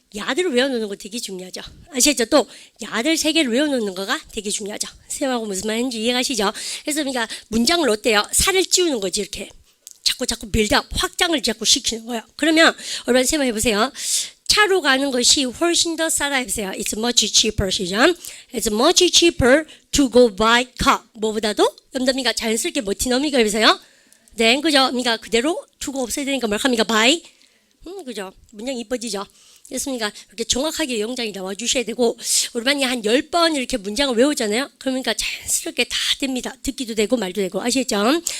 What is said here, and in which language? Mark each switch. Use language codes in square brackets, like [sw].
[ko] 야들을 외워놓는 거 되게 중요하죠. 아시죠? 또 야들 3개를 외워놓는 거가 되게 중요하죠. 쌤하고 무슨 말인지 이해가시죠? 그래서 문장을 어때요? 살을 찌우는 거지 이렇게. 자꾸 빌드업, 확장을 자꾸 시키는 거예요. 그러면 여러분 쌤 해보세요. 차로 가는 것이 훨씬 더 싸다 해보세요. [en] It's much cheaper [ko] 시죠. [en] It's much cheaper to go by car. [ko] 뭐보다도 여러분들 자연스럽게 뭐티넘이가 해보세요. then 그죠? 그대로 to가 없어야 되니까 뭘 합니까? by 그죠? 문장 이뻐지죠? 그렇습니까? 이렇게 정확하게 영장이 나와 주셔야 되고 우리 반이 한 10번 이렇게 문장을 외우잖아요. 그러니까 자연스럽게 다 됩니다. 듣기도 되고 말도 되고 아시겠죠?